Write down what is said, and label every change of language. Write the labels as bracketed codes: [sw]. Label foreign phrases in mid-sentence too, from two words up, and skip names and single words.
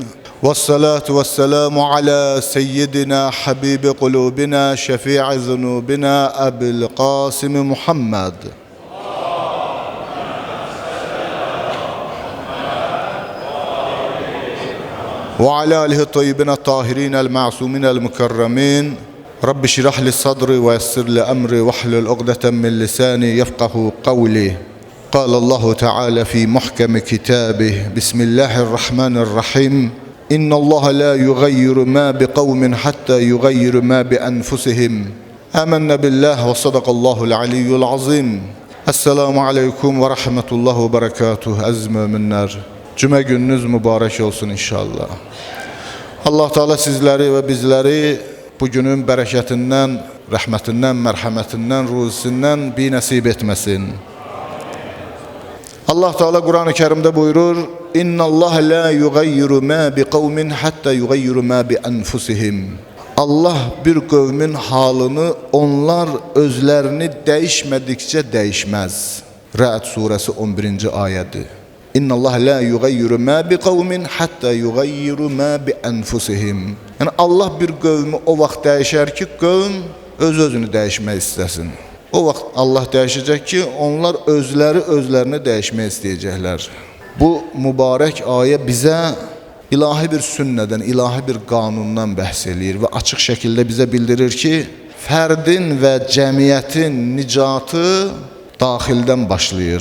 [ar] والصلاة والسلام على سيدنا حبيب قلوبنا شفيع ذنوبنا أبي القاسم محمد. وعلى آله الطيبين الطاهرين المعصومين المكرمين. رب اشرح لي صدري ويسر لي أمري واحلل عقدة من لساني يفقهوا قولي. قال الله تعالى في محكم كتابه بسم الله الرحمن الرحيم إن الله لا يغير ما بقوم حتى يغير ما بأنفسهم آمنا بالله وصدق الله العلي العظيم السلام عليكم ورحمة الله وبركاته عزيز müminler. [az] Cümə gününüz mübarək olsun inşallah. Allah Teala sizləri və bizləri bugünün bərəkətindən, rəhmətindən, mərhəmətindən, ruzisindən bir nəsib etməsin. [tr] Allah Teala Kur'an-ı Kerim'de buyurur: [ar] إن الله لا يغير ما بقوم حتى يغيروا ما بأنفسهم. [tr] Allah bir kavmin halını onlar özlerini değişmedikçe değişmez. Ra'd suresi 11. ayeti. [ar] إن الله لا يغير ما بقوم حتى يغيروا ما بأنفسهم. [tr] Yani Allah bir kavmi [az] o vaxt [tr] değişer ki kavm özünü değişmek istesin. [az] O vaxt Allah dəyişəcək ki, onlar özlərini dəyişmək istəyəcəklər. Bu mübarək ayə bizə ilahi bir sünnədən, ilahi bir qanundan bəhs eləyir və açıq şəkildə bizə bildirir ki, fərdin və cəmiyyətin nicatı daxildən başlayır.